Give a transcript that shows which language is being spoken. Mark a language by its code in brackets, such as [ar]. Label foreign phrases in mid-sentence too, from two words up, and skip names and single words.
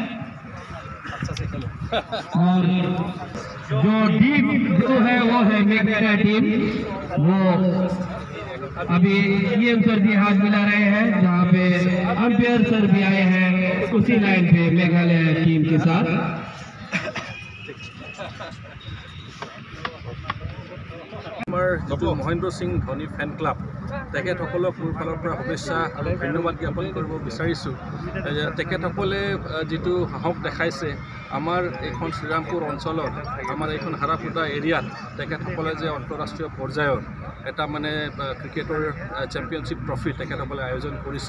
[hi] और जो टीम जो है वो है मेघालय टीम, वो अभी ईएम सर भी हाथ मिला रहे हैं, जहाँ पे अंपायर सर भी आए हैं उसी लाइन पे मेघालय टीम के साथ। [as] जो महेंद्र सिंह धोनी [en] fan club [as] তেখেতসকলক মোৰ ফালৰ পৰা শুভেচ্ছা আৰু ধন্যবাদ জ্ঞাপন কৰিব বিচাৰিছোঁ। তেখেতসকলে যিটো সাহস দেখাইছে আমাৰ এইখন শ্ৰীৰামপুৰ অঞ্চলত, আমাৰ এইখন হাৰাফুটা এৰিয়াত তেখেতসকলে যে আন্তঃৰাষ্ট্ৰীয় পৰ্যায়ৰ এটা মানে ক্ৰিকেটৰ চেম্পিয়নশ্বিপ ট্ৰফি তেখেতসকলে আয়োজন কৰিছে।